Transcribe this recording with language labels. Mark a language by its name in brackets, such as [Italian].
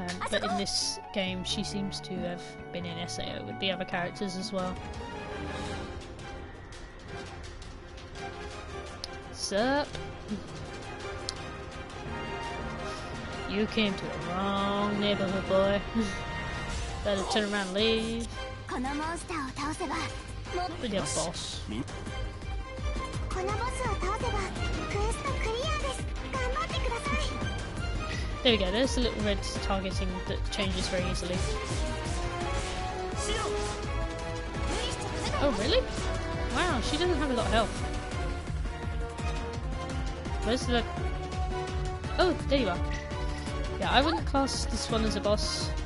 [English] But in this game, she seems to have been in SAO with the other characters as well. Sup? You came to the wrong neighborhood, boy. Better turn around and leave. [Japanese] このモンスターを倒せば [English] With your boss. [Japanese] このボスを倒せばクエストクリアです。頑張ってください。 [English] There we go, there's a little red targeting that changes very easily. Oh really? Wow, she doesn't have a lot of health. Where's the... Oh, there you are. Yeah, I wouldn't class this one as a boss.